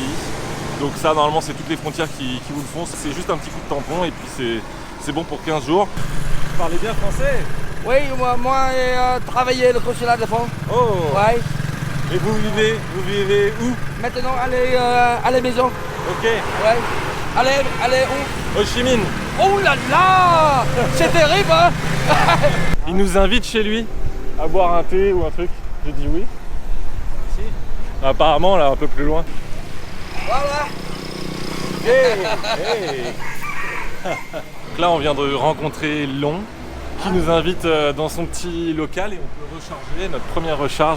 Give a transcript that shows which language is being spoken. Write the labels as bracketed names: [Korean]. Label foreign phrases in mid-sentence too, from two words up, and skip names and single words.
[French] Donc ça, normalement, c'est toutes les frontières qui vous le font. C'est juste un petit coup de tampon et puis c'est bon pour 15 jours. Vous parlez bien français? Oui, moi j'ai travaillé le consulat de France. Oh! Ouais. Et vous vivez où? Maintenant, allez à la maison. Ok. Ouais. Allez où? Ho Chi Minh. Oh là là! C'est terrible, hein? Il nous invite chez lui à boire un thé ou un truc. J'ai dit oui. Si. Apparemment, là, un peu plus loin. Voilà. Hey, hey. Donc là, on vient de rencontrer Long qui nous invite dans son petit local et on peut recharger notre première recharge